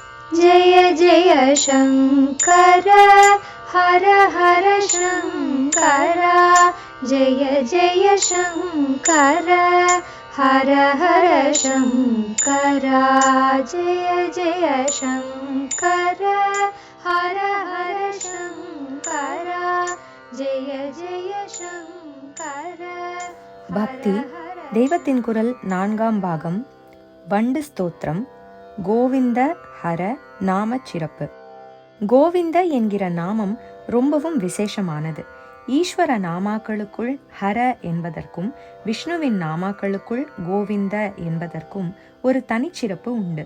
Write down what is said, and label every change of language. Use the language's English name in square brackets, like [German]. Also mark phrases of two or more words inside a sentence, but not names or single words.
[Sanskrit] जय जय शङ्कर हर हर शङ्कर जय जय शङ्कर हर हर शङ्कर जय जय शङ्कर हर हर शङ्कर जय जय शङ्कर. [Tamil] பக்தி தெய்வத்தின் குரல் 4ஆம் பாகம். வண்டு ஸ்தோத்திரம். கோவிந்த ஹர நாம சிறப்பு. கோவிந்த என்கிற நாமம் ரொம்பவும் விசேஷமானது. ஈஸ்வர நாமாக்களுக்குள் ஹர என்பதற்கும் விஷ்ணுவின் நாமாக்களுக்குள் கோவிந்த என்பதற்கும் ஒரு தனிச்சிறப்பு உண்டு.